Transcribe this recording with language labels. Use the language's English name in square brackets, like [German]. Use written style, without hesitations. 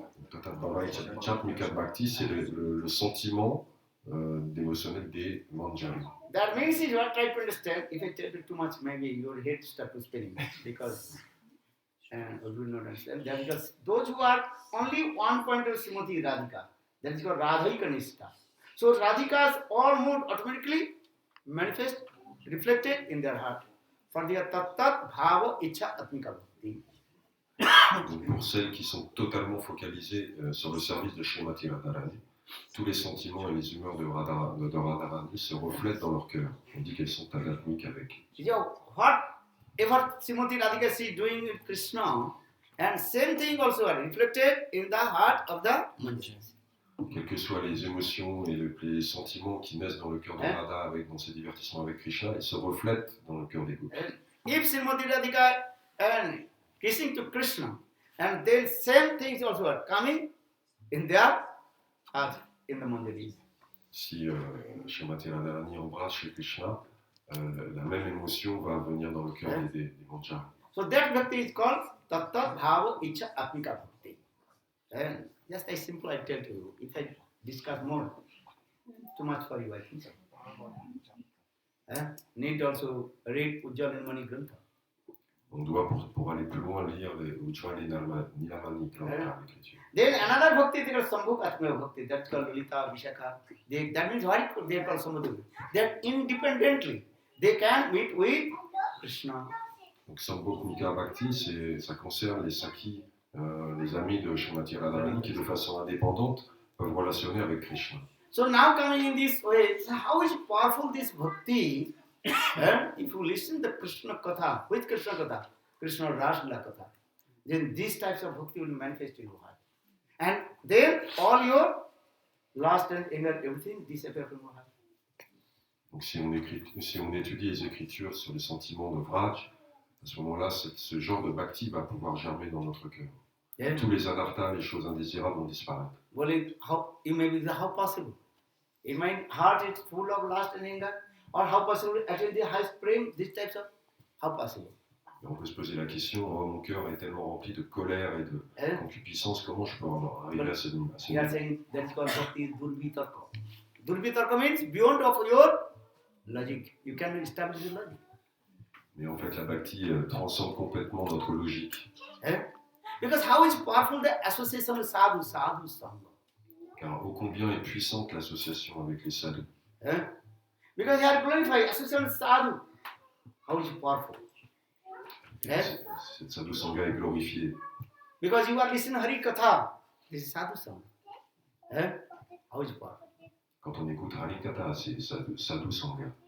[French] Tatat Bhava Ichatmika bhakti, c'est le sentiment dévotionnel des manjari. [English] That means you are trying to understand. If I tell you too much, maybe your head starts to spinning because you will not understand. That because those who are only one point of Srimati Radhika, that is called Radhaika Nishtha. So Radhika's all mood automatically manifest, reflected in their heart. For their Tattat Bhava Icha Atmika Bhakti. [French] Donc pour celles qui sont totalement focalisées sur le service de Srimati Radharani, tous les sentiments et les humeurs de Radharani se reflètent dans leur cœur. On dit qu'elles sont tadatmiques avec. [English] Whatever Srimati Radhika is doing with Krishna, and same thing also are reflected in the heart of the Manjaris. [French] Quelles que soient les émotions et les sentiments qui naissent dans le cœur de Radha dans ses divertissements avec Krishna, ils se reflètent dans le cœur des gopis. [English] If Srimati Radhika and kissing to Krishna, and then same things also are coming in their heart, in the Manjaris. [French] Si Srimati Radharani embrasse chez Krishna, la même émotion va venir dans le cœur des manjaris. [English] So that bhakti is called Tatta Bhava Icha Atmika Bhakti. And just as simple I tell to you, if I discuss more, too much for you I think so. Need also read Ujjwal and Mani Grantha. [French] On doit, pour aller plus loin, lire les Ujjwal et Nilamani Grantha, l'écriture. [English] Then another bhakti is called Sambhog Atmika Bhakti, that's called Lalita, Vishakha. That means what they are called Sambhog. That independently they can meet with Krishna. [French] Donc Sambhogatmika Bhakti, ça concerne les Sakhi, les amis de Srimati Radharani qui de façon indépendante peuvent relationner avec Krishna. [English] So now coming in this way, so how is powerful this bhakti? If you listen to Krishna Katha, which Krishna Katha? Krishna Raslila Katha. Then these types of bhakti will manifest in your heart. And then all your lust and anger, everything disappear from your heart. [French] Donc si on étudie les écritures sur les sentiments de Vraj, à ce moment-là, ce genre de bhakti va pouvoir germer dans notre cœur. Yeah. Tous les anarthas, les choses indésirables vont disparaître. [English] Well, how possible? In my heart is full of lust and anger, or how possible attain the highest prem, these types of, how possible? [French] Et on peut se poser la question, mon cœur est tellement rempli de colère et de concupiscence, comment je peux arriver à ce niveau? [English] We are saying that's called bhakti durbitarka. Durbitarka means beyond of your logic. You can establish your logic. [French] Mais en fait, la bhakti transcende complètement notre logique. [English] Because how is powerful the association of sadhu sangha? [French] Car ô combien est puissante l'association avec les sadhus. [English] Because you are glorified, association with sadhu. How is it powerful? Yes? [French] Cette sadhu sangha est glorifiée. [English] Because you are listening Hari Katha. This is sadhu sangha. Eh? How is it powerful? [French] Quand on écoute Harikatha, c'est sadhu sangha.